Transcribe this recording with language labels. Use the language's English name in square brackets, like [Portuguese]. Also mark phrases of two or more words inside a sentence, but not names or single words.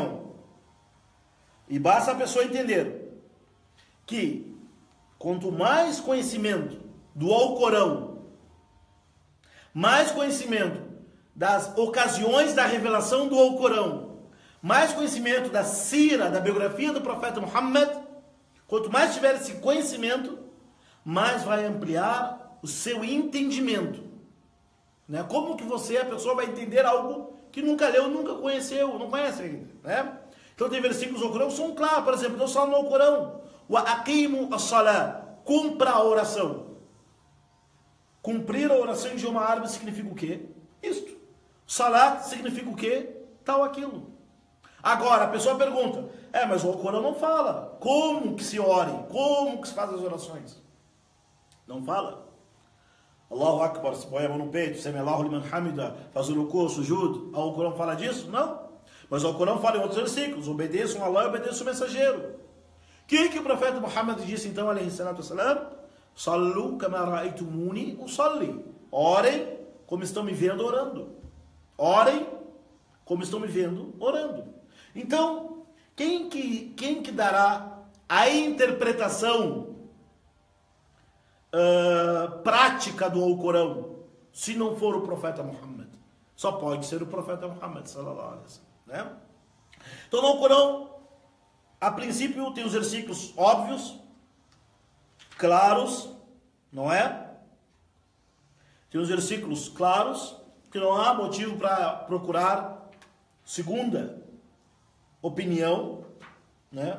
[Portuguese] E basta a pessoa entender que quanto mais conhecimento do Alcorão, mais conhecimento das ocasiões da revelação do Alcorão, mais conhecimento da sira, da biografia do profeta Muhammad, quanto mais tiver esse conhecimento, mais vai ampliar o seu entendimento. Né? Como que a pessoa vai entender algo que nunca leu, nunca conheceu, não conhece ainda. Né? Então tem versículos do Alcorão que são claros, por exemplo, Deus fala no Alcorão, [Arabic] وأقيموا الصلاة, [Portuguese] cumpra a oração. Cumprir a oração em idioma árabe significa o quê? Isto. Salat significa o quê? Tal aquilo. Agora, a pessoa pergunta, mas o Alcorão não fala como que se ore, como que se faz as orações. Não fala. [Arabic] الله أكبر, [Portuguese] se põe a mão no peito, [Arabic] سمع الله لمن حمده, [Portuguese] faz o [Arabic] ركوع سجود. [Portuguese] O Alcorão fala disso? Não. Mas o Alcorão fala em outros versículos, obedeçam a Allah e obedeçam o mensageiro. O que o profeta Muhammad disse então, [Arabic] عليه الصلاة والسلام? صلوا كما رأيتموني أصلي. [Portuguese] Orem como estão me vendo orando. Orem como estão me vendo orando. Então, quem que dará a interpretação prática do Alcorão, se não for o profeta Muhammad? Só pode ser o profeta Muhammad, [Arabic] صلى الله عليه وسلم, [Portuguese] né? Então, no Alcorão, a princípio, tem os versículos óbvios, claros, não é? Tem os versículos claros, que não há motivo para procurar segunda opinião, né?